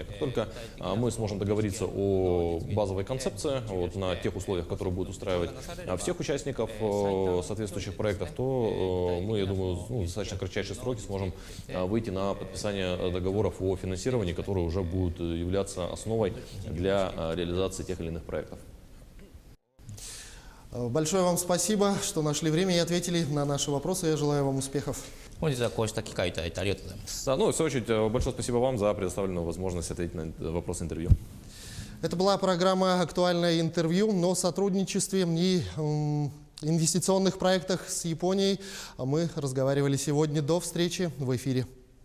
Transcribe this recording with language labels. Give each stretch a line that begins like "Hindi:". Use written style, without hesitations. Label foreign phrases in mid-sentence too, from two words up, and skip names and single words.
Russian: Как только мы сможем договориться о базовой концепции на тех условиях, которые будут устраивать всех участников соответствующих проектов, то мы, я думаю, в достаточно кратчайшие сроки сможем выйти на подписание договоров о финансировании, которые уже будут являться основой для реализации тех или иных проектов. Большое вам спасибо, что нашли время и ответили на наши вопросы. Я желаю вам успехов.
Japanese: 本日はこうした機会いただいてありがとうございます。
Russian: Ну, в свою очередь, большое спасибо вам за предоставленную возможность ответить на вопрос интервью. Это была программа «Актуальное интервью», но о сотрудничестве и инвестиционных проектах с Японией мы разговаривали сегодня. До встречи в эфире.